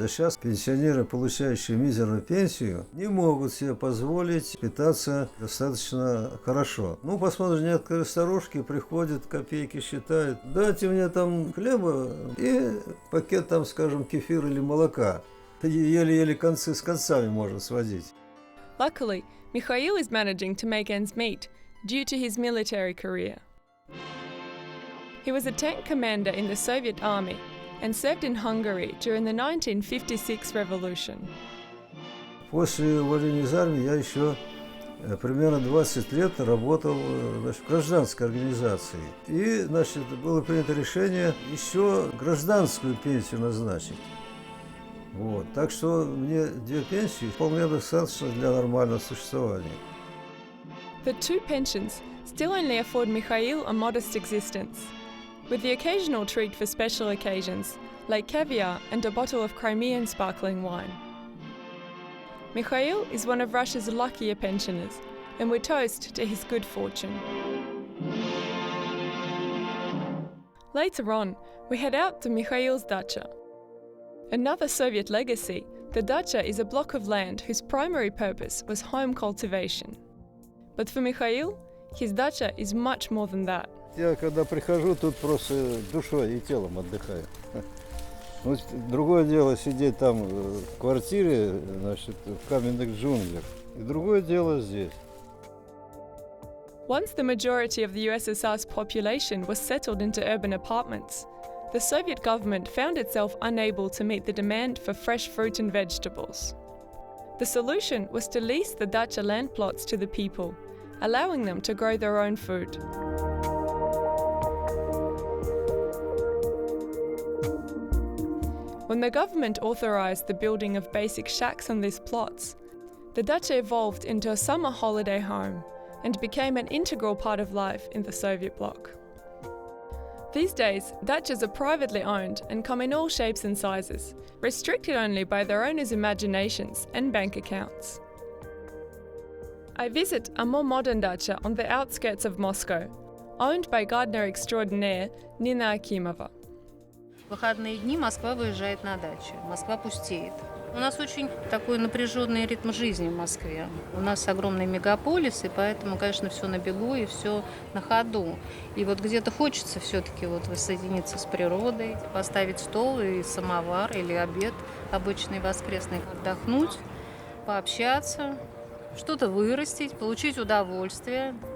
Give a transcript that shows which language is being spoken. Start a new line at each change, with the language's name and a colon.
Russian: А сейчас пенсионеры, получающие мизерную пенсию, не могут себе позволить питаться достаточно хорошо. Ну, посмотрим, некоторые старушки приходят, копейки считают. Дайте мне там хлеба и пакет там, скажем, кефира или молока. Еле-еле концы с концами можно сводить.
English: Luckily, Mikhail is managing to make ends meet due to his military career. He was a tank commander in the Soviet army and served in Hungary during the 1956 revolution.
Russian: После увольнения из армии я еще примерно 20 лет работал в гражданской организации. И, было принято решение еще гражданскую пенсию назначить. Вот. Так что мне 2 пенсии вполне достаточно для нормального существования.
English: The 2 pensions still only afford Mikhail a modest existence, with the occasional treat for special occasions, like caviar and a bottle of Crimean sparkling wine. Mikhail is one of Russia's luckier pensioners, and we toast to his good fortune. Later on, we head out to Mikhail's dacha. Another Soviet legacy, the dacha is a block of land whose primary purpose was home cultivation. But for Mikhail, his dacha is much more than that.
Russian: Я когда прихожу, тут просто душой и телом отдыхаю. Вот другое дело сидеть там в квартире, в каменных джунглях. И другое дело здесь.
English: Once the majority of the USSR's population was settled into urban apartments, the Soviet government found itself unable to meet the demand for fresh fruit and vegetables. The solution was to lease the dacha land plots to the people, allowing them to grow their own food. When the government authorised the building of basic shacks on these plots, the dacha evolved into a summer holiday home and became an integral part of life in the Soviet bloc. These days, dachas are privately owned and come in all shapes and sizes, restricted only by their owners' imaginations and bank accounts. I visit a more modern dacha on the outskirts of Moscow, owned by gardener extraordinaire Nina Akimova.
Russian: В выходные дни Москва выезжает на дачу, Москва пустеет. У нас очень такой напряженный ритм жизни в Москве. У нас огромный мегаполис, и поэтому, конечно, все на бегу и все на ходу. И вот где-то хочется все-таки воссоединиться с природой, поставить стол и самовар или обед обычный воскресный, отдохнуть, пообщаться, что-то вырастить, получить удовольствие.